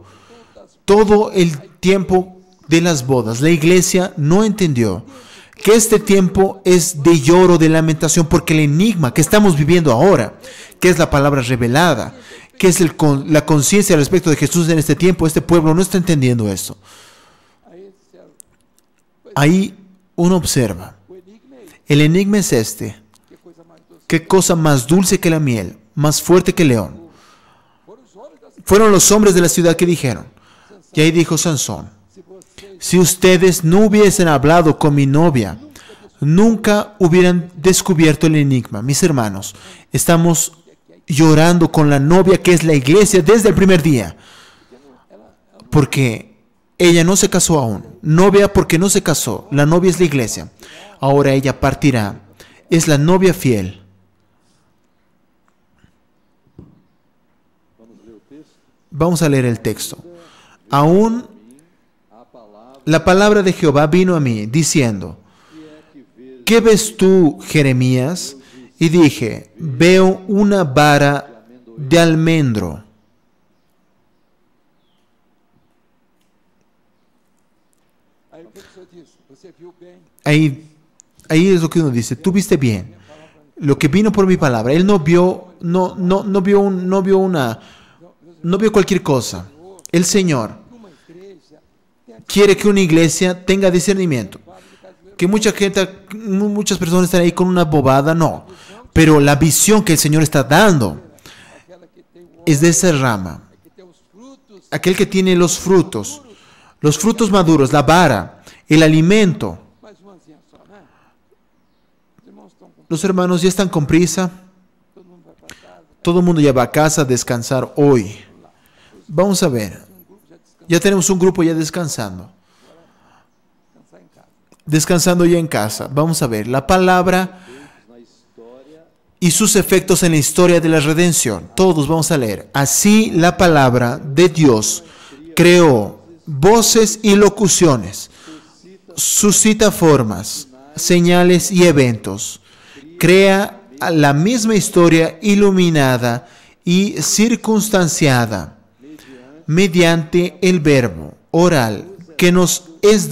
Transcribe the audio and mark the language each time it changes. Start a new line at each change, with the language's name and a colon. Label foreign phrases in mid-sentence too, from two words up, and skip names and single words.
Spanish: Todo el tiempo de las bodas, la iglesia no entendió que este tiempo es de lloro, de lamentación, porque el enigma que estamos viviendo ahora, que es la palabra revelada, que es la conciencia respecto de Jesús en este tiempo, este pueblo no está entendiendo eso.
Portuguese: Aí disseram,
Spanish: Ahí uno observa.
Portuguese: o enigma é esse.
Spanish: El enigma es este.
Portuguese: Que coisa mais doce.
Spanish: ¿Qué cosa más dulce que la miel, más fuerte que el león?
Portuguese: Foram os homens da cidade.
Spanish: Fueron los hombres de la ciudad que dijeron. Y ahí dijo Sansón,
Portuguese: Se vocês
Spanish: si ustedes no hubiesen hablado con mi novia, nunca hubieran descubierto el enigma. Mis hermanos, estamos llorando con la novia que es la iglesia desde el primer día. Porque ella no se casó aún. Novia porque no se casó. La novia es la iglesia. Ahora ella partirá. Es la novia fiel.
Portuguese: Vamos ler o texto?
Spanish: Vamos a leer el texto. Aún
Portuguese: A palavra
Spanish: la palabra de Jehová vino a mí, diciendo,
Portuguese: que vejo
Spanish: ¿qué ves tú, Jeremías? Y dije, veo una vara de almendro.
Portuguese: Aí o que o senhor disse? Você viu bem?
Spanish: Ahí es lo que uno dice, tú viste bien. Lo que vino por mi palabra. Él no vio, no vio cualquier cosa. El Señor
Portuguese: Uma igreja tem
Spanish: quiere que una iglesia tenga discernimiento. Que muchas personas están ahí con una bobada, no. Pero la visión que el Señor está dando
Portuguese: aquela que tem o
Spanish: es de esa rama.
Portuguese: que tem os frutos.
Spanish: Aquel que tiene los frutos maduros, la vara, el alimento.
Portuguese: Mais uma asinha só, né? Os irmãos estão com
Spanish: Los hermanos ya están con prisa.
Portuguese: todo mundo vai para casa.
Spanish: Todo el mundo ya va a casa a descansar hoy. Vamos a ver.
Portuguese: Um grupo já descansa
Spanish: Ya tenemos un grupo ya descansando.
Portuguese: descansar em casa.
Spanish: Descansando ya en casa. Vamos a ver la palabra
Portuguese: na história
Spanish: y sus efectos en la historia de la redención. Todos vamos a leer. Así la palabra de Dios creó voces y locuciones. Suscita formas, señales y eventos. Crea la misma historia iluminada y circunstanciada mediante el verbo oral que nos es